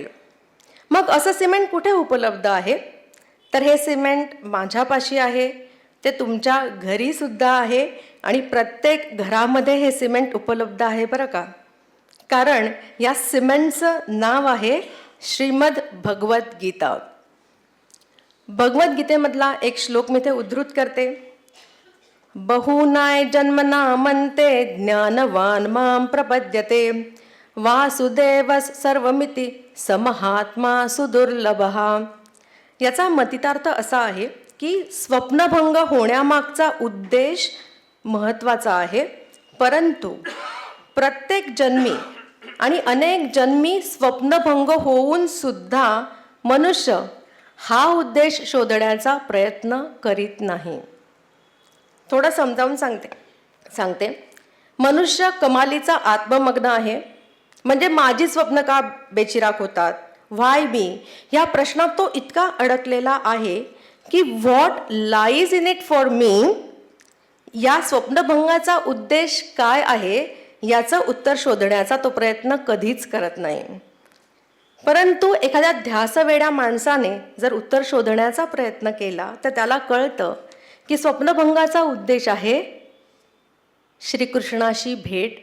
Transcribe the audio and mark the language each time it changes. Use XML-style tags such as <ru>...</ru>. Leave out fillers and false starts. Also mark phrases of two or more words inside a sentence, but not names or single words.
<mr>मग असं सिमेंट कुठे उपलब्ध आहे? तर हे सिमेंट माझ्यापाशी आहे, ते तुमच्या घरीसुद्धा आहे आणि प्रत्येक घरामध्ये हे सिमेंट उपलब्ध आहे बरं का. कारण या सिमेंटचं नाव आहे श्रीमद भगवद्गीता. भगवद्गीतेमधला एक श्लोक मी ते उद्धृत करते.</mr> <sa>बहुनाय जन्मना मनते ज्ञानवान मां प्रपद्यते वासुदेव सर्वमिति समहात्मा सुदुर्लभः.</sa> <mr>याचा मतितार्थ असा आहे की स्वप्नभंग होण्यामागचा उद्देश महत्त्वाचा आहे, परंतु प्रत्येक जन्मी आणि अनेक जन्मी स्वप्नभंग होऊन सुद्धा मनुष्य हा उद्देश शोधण्याचा प्रयत्न करीत नाही. थोडं समजावून सांगते. मनुष्य कमालीचा आत्ममग्न आहे. म्हणजे माझी स्वप्न का बेचिराख होतात,</mr> <en>why me,</en> <mr>ह्या प्रश्नात तो इतका अडकलेला आहे की</mr> <en>what lies in it for me,</en> <mr>या स्वप्नभंगाचा उद्देश काय आहे याचं उत्तर शोधण्याचा तो प्रयत्न कधीच करत नाही. परंतु एखाद्या ध्यासवेड्या माणसाने जर उत्तर शोधण्याचा प्रयत्न केला तर त्याला कळतं की स्वप्नभंगाचा उद्देश आहे श्रीकृष्णाशी भेट.</mr>